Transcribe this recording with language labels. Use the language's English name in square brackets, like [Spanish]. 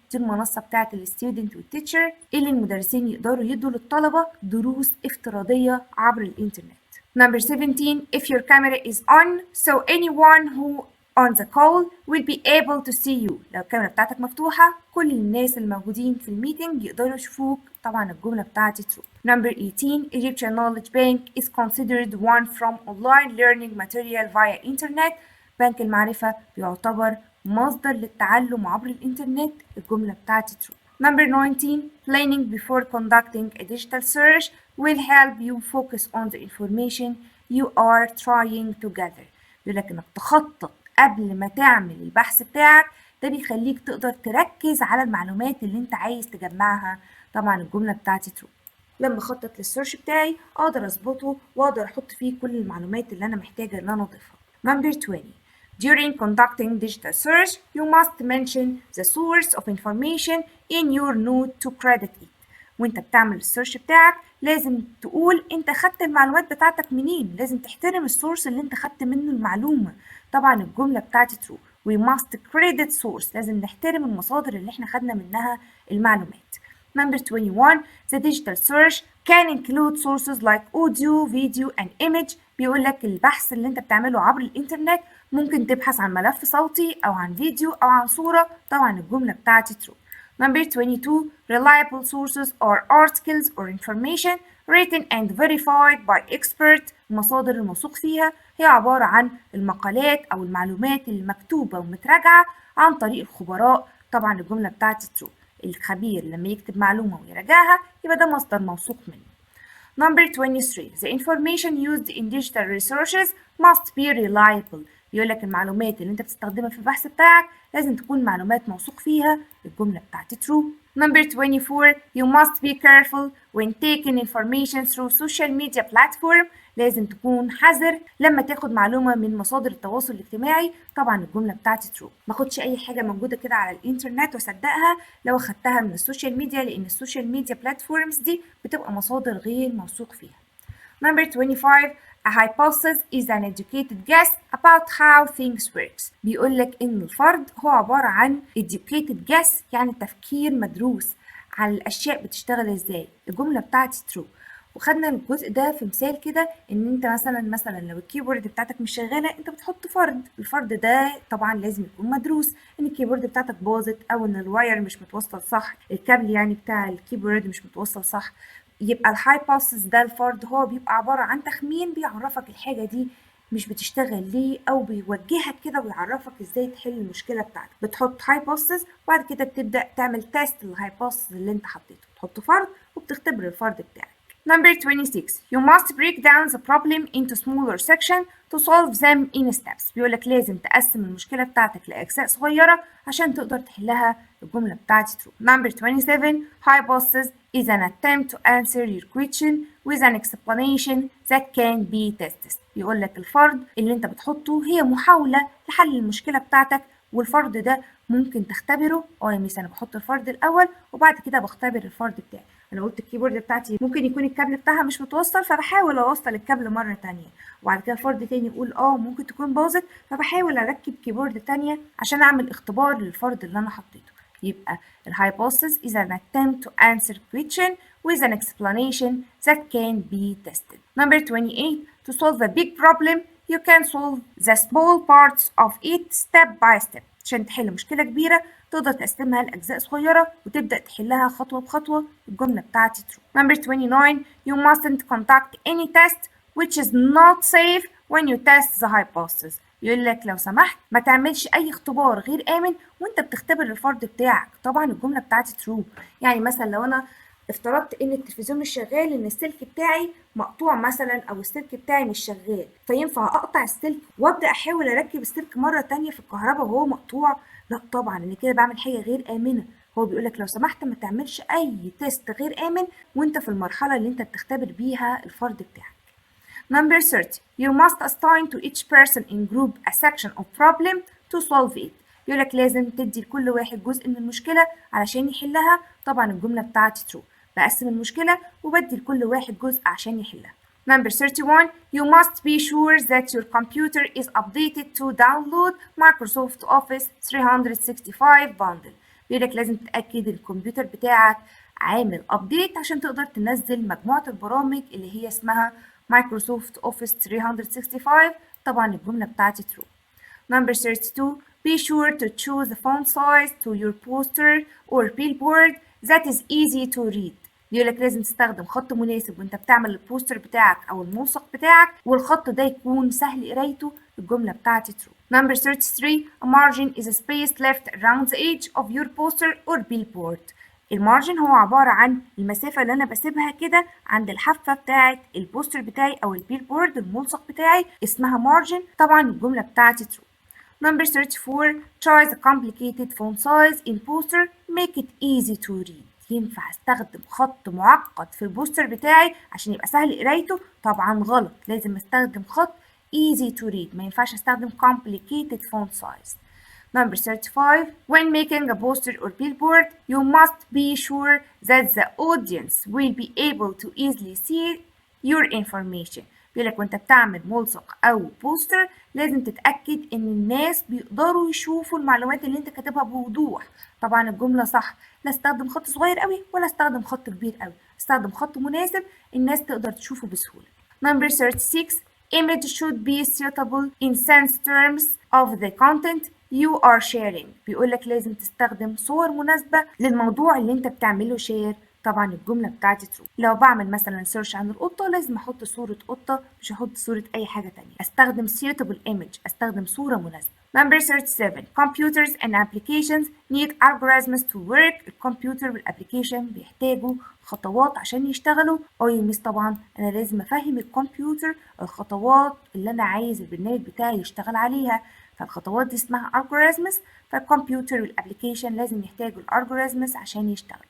[Arabic] دي المنصة بتاعت الستودنت والتيتشر اللي المدرسين يقدروا يدوا للطلبة دروس افتراضية عبر الإنترنت. [English] Number 17 if your camera is on so anyone who on the call will be able to see you. [Arabic] لو الكاميرا بتاعتك مفتوحة كل الناس الموجودين في الميتنج يقدروا يشوفوك. طبعا الجملة بتاعتي true. [English] Number 18 Egyptian Knowledge Bank is considered one from online learning material via internet. [Arabic] بنك المعرفة بيعتبر مصدر للتعلم عبر الإنترنت. الجملة بتاعتي true. [English] Number 19 planning before conducting a digital search will help you focus on the information you are trying to gather. [Arabic] بيقولك إنك تخطط قبل ما تعمل البحث بتاعك، ده بيخليك تقدر تركز على المعلومات اللي انت عايز تجمعها. طبعا الجملة بتاعتي true. لما اخطط للسيرش بتاعي اقدر اظبطه واقدر احط فيه كل المعلومات اللي انا محتاجة ان انا اضيفها. [English] Number 20 During conducting digital search you must mention the source of information in your note to credit it. [Arabic] وانت بتعمل السيرش بتاعك لازم تقول انت خدت المعلومات بتاعتك منين، لازم تحترم السورس اللي انت خدت منه المعلومة. طبعا الجملة بتاعتي true. [English] We must credit source. [Arabic] لازم نحترم المصادر اللي احنا خدنا منها المعلومات. [English] Number 21 the digital search can include sources like audio, video and image. [Arabic] بيقول لك البحث اللي انت بتعمله عبر الانترنت ممكن تبحث عن ملف صوتي او عن فيديو او عن صورة. طبعا الجملة بتاعتي true. [English] Number 22 reliable sources are articles or information written and verified by expert. [Arabic] المصادر الموثوق فيها هي عبارة عن المقالات أو المعلومات المكتوبة ومتراجعة عن طريق الخبراء. طبعا الجملة بتاعتي true. الخبير لما يكتب معلومة ويراجعها يبقى ده مصدر موثوق منه. [English] Number 23 the information used in digital researches must be reliable. [Arabic] بيقول لك المعلومات اللي انت بتستخدمها في البحث بتاعك لازم تكون معلومات موثوق فيها. الجملة بتاعتي true. [English] Number 24 you must be careful when taking information through social media platform. [Arabic] لازم تكون حذر لما تاخد معلومة من مصادر التواصل الاجتماعي. طبعا الجملة بتاعتي true. ما اخدش اي حاجة موجودة كده على الانترنت واصدقها لو اخدتها من السوشيال ميديا، لان السوشيال ميديا بلاتفورمز دي بتبقى مصادر غير موثوق فيها. [English] Number 25 a hypothesis is an educated guess about how things works. [Arabic] بيقول لك ان الفرض هو عبارة عن [English] educated guess [Arabic] يعني تفكير مدروس عن الاشياء بتشتغل ازاي. الجملة بتاعتي true. وخدنا الجزء ده في مثال كده ان انت مثلا لو الكيبورد بتاعتك مش شغاله انت بتحط فرض. الفرض ده طبعا لازم يكون مدروس، ان الكيبورد بتاعتك باظت او ان الواير مش متوصل صح، الكابل يعني بتاع الكيبورد مش متوصل صح. يبقى الهايبوثيسيس ده الفرض هو بيبقى عباره عن تخمين بيعرفك الحاجه دي مش بتشتغل ليه، او بيوجهك كده ويعرفك ازاي تحل المشكله بتاعتك. بتحط هايبوثيسيس وبعد كده بتبدا تعمل تيست للهايبوثيسيس اللي انت حطيته، تحط فرض وبتختبر الفرض بتاعك. [English] Number 26 you must break down the problem into smaller sections to solve them in steps. [Arabic] بيقولك لازم تقسم المشكلة بتاعتك لأجزاء صغيرة عشان تقدر تحلها. الجملة بتاعتي true. [English] Number 27 hypothesis is an attempt to answer your question with an explanation that can be tested. [Arabic] بيقولك الفرض اللي انت بتحطه هي محاولة لحل المشكلة بتاعتك، والفرض ده ممكن تختبره. يا ميس انا بحط الفرض الاول وبعد كده بختبر الفرض بتاعي. انا قلت الكيبورد بتاعتي ممكن يكون الكابل بتاعها مش متوصل فبحاول اوصل الكابل مره تانية، وبعد كده فرض تاني يقول ممكن تكون باظت فبحاول اركب كيبورد تانية عشان اعمل اختبار للفرض اللي انا حطيته. يبقى الهايبوثيسيس [English] is an attempt to answer question with an explanation that can be tested. Number 28 to solve a big problem you can solve the small parts of it step by step. [Arabic] عشان تحل مشكلة كبيرة تقدر تقسمها لأجزاء صغيرة وتبدأ تحلها خطوة بخطوة. الجملة بتاعتي true. [English] Number 29 you mustn't conduct any test which is not safe when you test the hypothesis. [Arabic] يقول لك لو سمحت ما تعملش أي اختبار غير آمن وأنت بتختبر الفرض بتاعك. طبعا الجملة بتاعتي true. يعني مثلا لو أنا افترضت ان التلفزيون مش شغال، ان السلك بتاعي مقطوع مثلا او السلك بتاعي مش شغال، فينفع اقطع السلك وابدا احاول اركب السلك مره تانية في الكهرباء وهو مقطوع؟ لا طبعا، ان كده بعمل حاجه غير امنه. هو بيقولك لو سمحت ما تعملش اي تيست غير امن وانت في المرحله اللي انت بتختبر بيها الفرض بتاعك. [English] Number 30 you must assign to each person in group a section of problem to solve it. [Arabic] يقولك لازم تدي لكل واحد جزء من المشكله علشان يحلها. طبعا الجمله بتاعتي true. بقسم المشكلة وبدي لكل واحد جزء عشان يحلها. [English] Number 31 you must be sure that your computer is updated to download Microsoft Office 365 bundle. [Arabic] بيقولك لازم تتأكد الكمبيوتر بتاعك عامل update عشان تقدر تنزل مجموعة البرامج اللي هي اسمها Microsoft Office 365. طبعا الجملة بتاعتي true. [English] Number 32 be sure to choose the font size to your poster or billboard that is easy to read. [Arabic] بيقولك لازم تستخدم خط مناسب وانت بتعمل البوستر بتاعك او الملصق بتاعك والخط ده يكون سهل قرايته. الجملة بتاعتي true. [English] Number 33 a margin is a space left around the edge of your poster or billboard. [Arabic] المارجن هو عبارة عن المسافة اللي أنا بسيبها كده عند الحافة بتاعة البوستر بتاعي أو البيلبورد الملصق بتاعي اسمها مارجن. طبعا الجملة بتاعتي true. [English] Number 34 choose a complicated font size in poster make it easy to read. [Arabic] ينفع استخدم خط معقد في البوستر بتاعي عشان يبقى سهل قرايته؟ طبعا غلط، لازم استخدم خط [English] easy to read، [Arabic] ما ينفعش استخدم [English] complicated font size. Number 35 when making a poster or billboard you must be sure that the audience will be able to easily see your information. [Arabic] بيقولك وانت بتعمل ملصق او بوستر لازم تتأكد ان الناس بيقدروا يشوفوا المعلومات اللي انت كاتبها بوضوح. طبعا الجملة صح، لا استخدم خط صغير قوي ولا استخدم خط كبير قوي، استخدم خط مناسب الناس تقدر تشوفه بسهولة. [English] Number 36 image should be suitable in sense terms of the content you are sharing. [Arabic] بيقولك لازم تستخدم صور مناسبة للموضوع اللي انت بتعمله شير. طبعا الجملة بتاعتي true. لو بعمل مثلا سيرش عن القطة لازم احط صورة قطة، مش هحط صورة اي حاجة تانية. استخدم [English] suitable image، [Arabic] استخدم صورة مناسبة. [English] Number 37. Computers and applications need algorithms to work. [Arabic] الكمبيوتر والابليكيشن بيحتاجوا خطوات عشان يشتغلوا. يا ميس طبعا انا لازم افهم الكمبيوتر الخطوات اللي انا عايز البرنامج بتاعي يشتغل عليها، فالخطوات دي اسمها algorithms. فالكمبيوتر والابليكيشن لازم يحتاجوا الالجوريزمز عشان يشتغل.